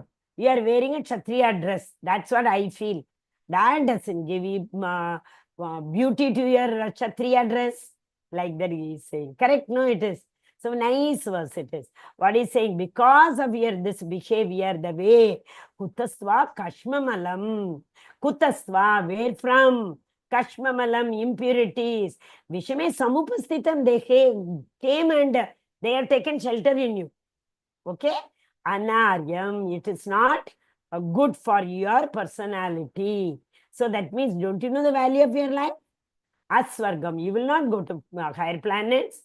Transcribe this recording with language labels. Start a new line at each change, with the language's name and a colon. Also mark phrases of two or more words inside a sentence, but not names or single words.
English: You are wearing a Kshatriya dress. That's what I feel. That doesn't give you beauty to your Kshatriya dress. Like that he is saying. Correct? No, it is. So nice verse it is. What he is saying? Because of your this behavior, the way,
Sanskrit: kutasva kashmamalam. Kutasva,
English: where from? Kashmamalam, impurities.
Sanskrit: Vishame samupastitam,
English: they came and they have taken shelter in you. Okay? Anaryam, it is not good for your personality. So that means, don't you know the value of your life? Aswargam, you will not go to higher planets.